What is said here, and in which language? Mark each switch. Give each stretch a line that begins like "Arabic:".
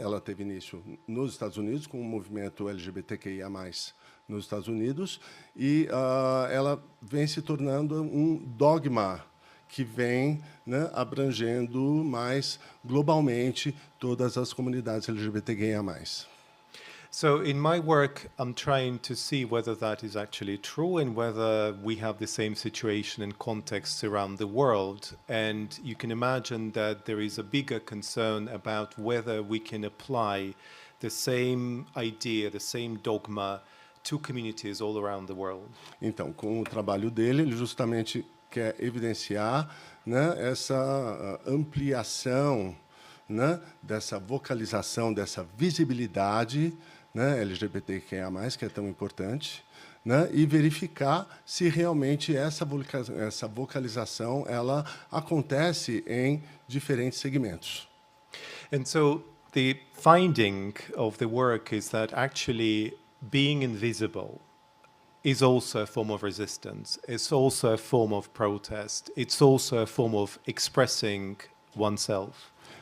Portuguese: Ela teve início nos Estados Unidos com o movimento LGBTQIA+, nos Estados Unidos, e ela vem se tornando um dogma que vem, né, abrangendo mais globalmente todas as comunidades LGBTQIA+.
English: So in my work, I'm trying to see whether that is actually true and whether we have the same situation and contexts around the world. And you can imagine that there is a bigger concern about whether we can apply the same idea, the same dogma to communities all around the world.
Portuguese: Então, com o trabalho dele, ele justamente quer evidenciar, né, essa ampliação, né, dessa vocalização, dessa visibilidade, né, LGBTQIA+, que é tão importante, né, e verificar se realmente essa vocalização ela acontece em diferentes segmentos.
English: And so the finding of the work is that actually being invisible is also a form of resistance. It's also a form of protest. It's also a form of expressing oneself.